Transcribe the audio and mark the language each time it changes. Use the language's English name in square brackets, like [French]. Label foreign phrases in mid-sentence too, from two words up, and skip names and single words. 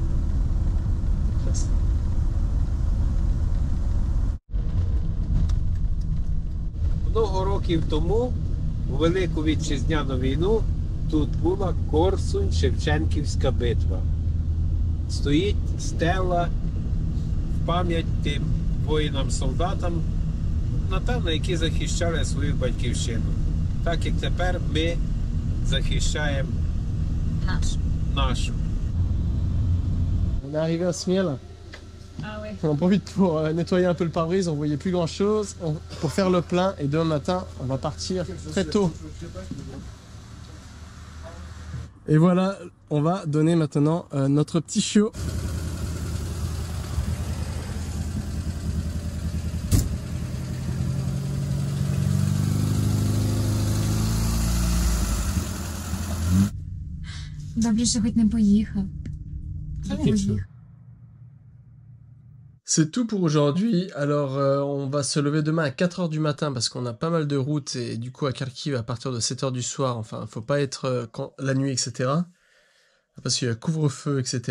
[Ukrainian] Много років тому, у Велику Вітчизняну війну, тут була Корсунь-Шевченківська битва. Стоїть стела в пам'ять тим воїнам-солдатам, напевно, які захищали свою батьківщину. так як тепер ми захищаємо нашу. [French] On est arrivé à Smiel. Ah ouais. On en profite pour nettoyer un peu le pare-brise, on voyait plus grand chose pour faire le plein et demain matin on va partir très tôt. Et voilà, on va donner maintenant notre petit chiot. [Ukrainian] Добре, що хоч не поїхав. [French] C'est tout pour aujourd'hui. Alors, on va se lever demain à 4h du matin parce qu'on a pas mal de routes et du coup à Kharkiv à partir de 7h du soir. Enfin, faut pas être la nuit, etc. Parce qu'il y a couvre-feu, etc.